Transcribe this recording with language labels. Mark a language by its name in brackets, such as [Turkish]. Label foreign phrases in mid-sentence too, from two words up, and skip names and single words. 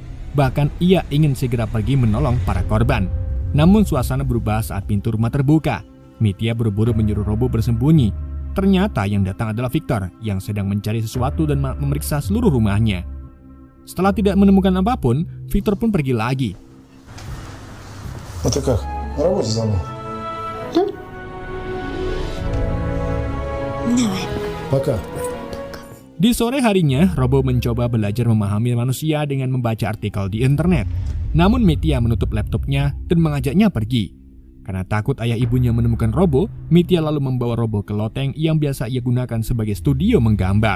[Indonesian] Bahkan ia ingin segera pergi menolong para korban. Namun suasana berubah saat pintu rumah terbuka. Mitya buru-buru menyuruh Robo bersembunyi. Ternyata yang datang adalah Victor yang sedang mencari sesuatu dan memeriksa seluruh rumahnya. Setelah tidak menemukan apapun, Victor pun pergi lagi. [Russian] А ты как? На работе за мной? Да. Давай. Пока. [Indonesian] Di sore harinya, Robo mencoba belajar memahami manusia dengan membaca artikel di internet. Namun Mitya menutup laptopnya dan mengajaknya pergi. Karena takut ayah ibunya menemukan Robo, Mitya lalu membawa Robo ke loteng yang biasa ia gunakan sebagai studio menggambar.